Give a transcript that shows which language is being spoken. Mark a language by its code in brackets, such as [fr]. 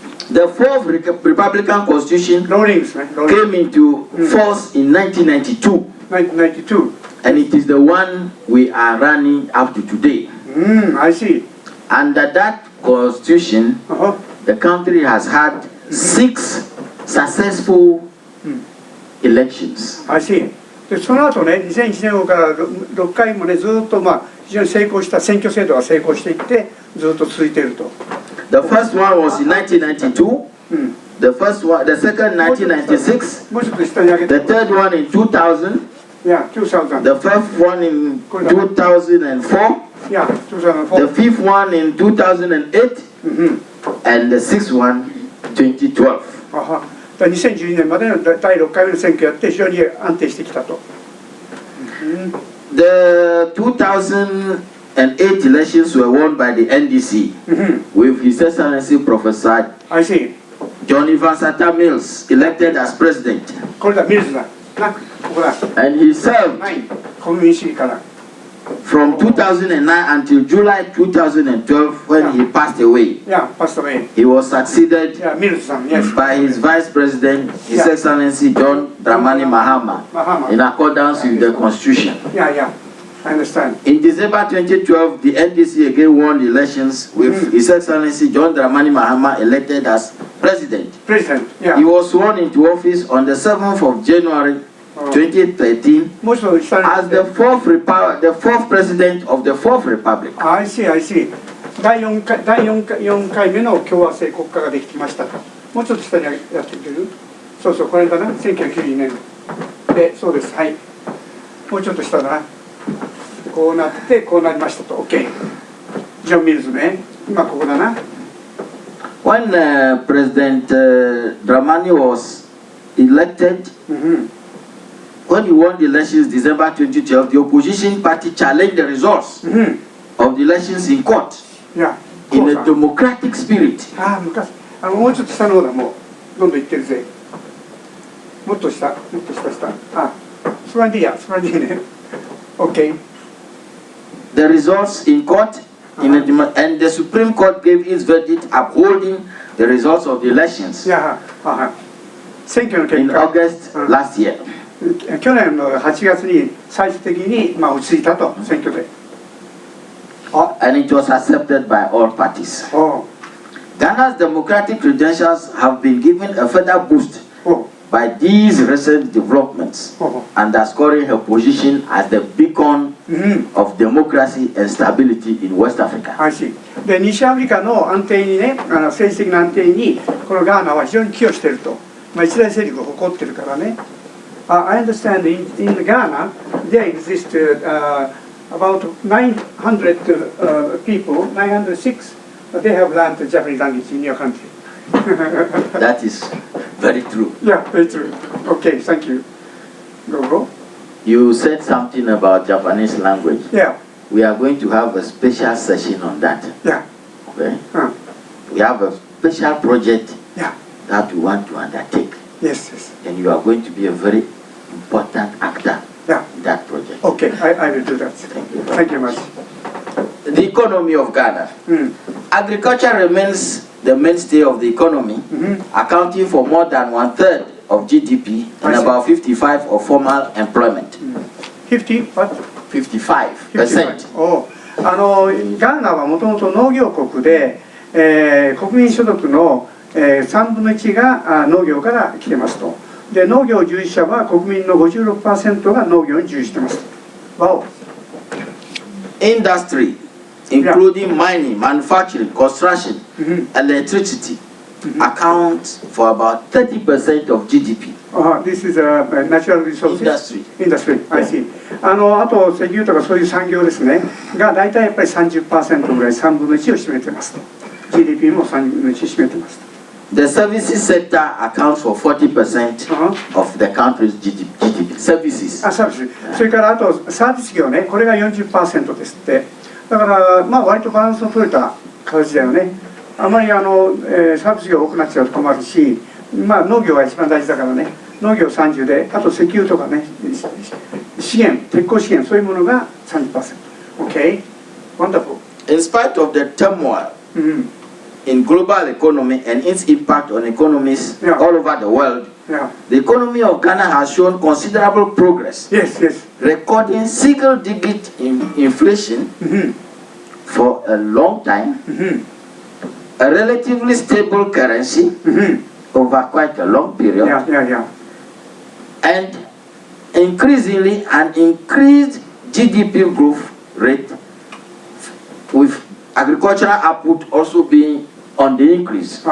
[en] The fourth Republican Constitution came into force in 1992. 1992. And it is the one we are running up to today. I see. Under that Constitution, the country has had 6 successful elections. I see. [ja] でその後ね、2001年後から6回もね、ずっと非常に成功した選挙制度が成功していってずっと続いていると。 [en] The first one was in 1992. The second 1996. The third one in 2000. Yeah, 2000. The fourth one in 2004. Yeah, 2004. The fifth one in 2008. And the sixth one 2012. [ja] 2012年までの第6回目の選挙をやって非常に安定してきたと。 [en] The 2008 elections were won by the NDC with His Excellency Professor Johnny Vansata Mills elected as president. [ja] これだ、ミルズだ。な、ここだ。 [en] And he served [ja] 国民主義から。 [en] from 2009 until July 2012 when he passed away. Yeah, passed away. He was succeeded yes. by his vice president, His Excellency John Dramani Mahama, in accordance with the constitution. Yeah, I understand. In December 2012, the NDC again won the elections with His Excellency John Dramani Mahama elected as president. Yeah. He was sworn into office on the 7th of January 2013 as the fourth president of the Fourth Republic. I see. [ja] 第4回目の共和制国家ができましたと。もうちょっと下にやってくれる？そう、これだな。1992年で、そうです。はい。もうちょっと下だな。こうなってこうなりましたと。 OK。 ジョン・ミルズね。今ここだな。 [en] When President Dramani was elected, when he won the elections in December 2012, the opposition party challenged the results of the elections in court in a democratic spirit. [ja] もうちょっと下の方だ、もうどんどんいってるぜ。もっと下。そこらでいいや、そこらでいいね。 OK。 [en] The results in court, and the Supreme Court gave its verdict upholding the results of the elections in August last year. [ja] 去年の8月に最終的に落ち着いたと、選挙で。 [en] And it was accepted by all parties. Ghana's democratic credentials have been given a further boost by these recent developments, underscoring her position as the beacon of democracy and stability in West Africa. [ja] で、西アフリカの安定にね、政治的な安定にこのガーナは非常に寄与していると、一大勢力を誇っているからね。 [en] I understand in Ghana there exist about 900 people, 906. They have learned the Japanese language in your country. That is very true. Yeah, very true. Okay, thank you. Go. You said something about Japanese language. Yeah. We are going to have a special session on that. Yeah. Okay. We have a special project that we want to undertake. Yes. And you are going to be a very important actor in that project. Okay, I will do that. Thank you. Thank you much. The economy of Ghana. Agriculture remains the mainstay of the economy, accounting for more than 1/3 of GDP and about 55% of formal employment. 55%. [ja] ガーナはもともと農業国で、国民所得の 3分の1が農業から来てますと。で農業従事者は国民の 56% が農業に従事してます。わお。 [en] Industry, including mining, manufacturing, construction, electricity, accounts for about 30% of GDP. This is a natural resources industry. I see. [ja] あと石油とかそういう産業ですねが大体やっぱり 30% ぐらい3分の1を占めてますと。 GDP も3分の1占めてますと。 [en] The services sector accounts for 40% of the country's GDP. Services. [ja] サービス。それからあとサービス業ね、これが 40% ですって。だからまあ割とバランスの取れた形だよね。あまりサービス業多くなっちゃうと困るし、まあ農業が一番大事だからね。農業30で、あと石油とかね、資源、鉄鉱資源そういうものが 30%。 [en] Okay, wonderful. In spite of the turmoil in global economy and its impact on economies all over the world, the economy of Ghana has shown considerable progress. Yes. Recording single-digit inflation for a long time, a relatively stable currency over quite a long period, and increasingly an increased GDP growth rate, with agricultural output also being on the increase.